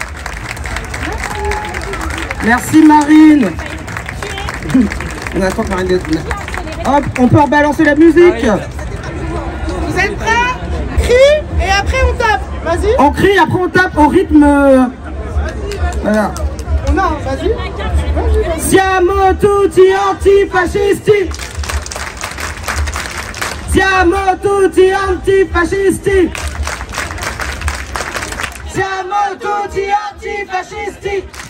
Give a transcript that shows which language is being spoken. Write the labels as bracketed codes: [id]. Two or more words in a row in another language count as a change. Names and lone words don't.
[fr] Merci Marine. On attend que Marine... Hop, on peut rebalancer la musique. Vous êtes prêts? Crie et après on tape, vas-y. On crie, après on tape au rythme... Voilà. Non, vas-y. [it] Siamo tutti antifascisti. Siamo tutti antifascisti! Siamo tutti antifascisti!